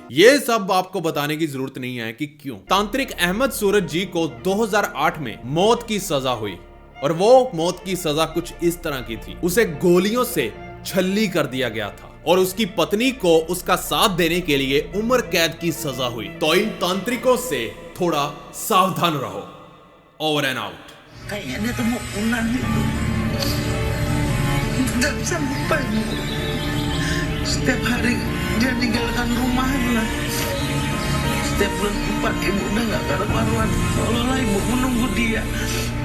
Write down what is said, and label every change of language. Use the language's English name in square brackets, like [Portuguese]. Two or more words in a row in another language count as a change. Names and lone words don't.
[Hindi] ये सब आपको बताने की जरूरत नहीं है कि क्यों। तांत्रिक अहमद सूरज जी को 2008 में मौत की सजा हुई और वो मौत की सजा कुछ इस तरह की थी। उसे गोलियों से छल्ली कर दिया गया था और उसकी पत्नी को उसका साथ देने के लिए उम्र कैद की सजा हुई। तो इन तांत्रिकों से थोड़ा सावधान रहो। [English] over and out. [Indonesian] Kayaknya dia tuh mau pulang gitu. Gak sampai. Setiap hari dia ninggalkan rumahnya. Setiap bulan 4 ibu udah gak karu-karuan. Seolah-olah ibu menunggu dia.